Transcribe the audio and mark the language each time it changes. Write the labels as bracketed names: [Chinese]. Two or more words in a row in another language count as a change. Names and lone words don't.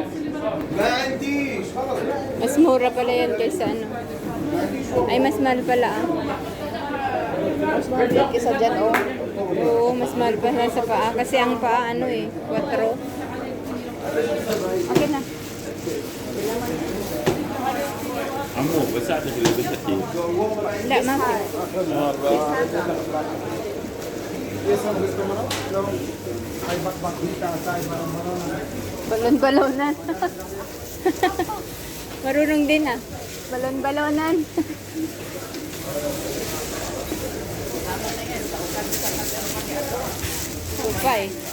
[Filipino] Mas mura pala yan kaysa ano. Ay, mas mahal pala ah. Mas mahal din kisa dyan, oh. Oo, mas mahal pala sa paa. Kasi ang paa ano eh, 4. Okay na. [Arabic] عمو بساعدك اللي بدك اياه La, [Filipino] mapi. Balon-balonan. Marunong din ah. Balon-balonan. Upay.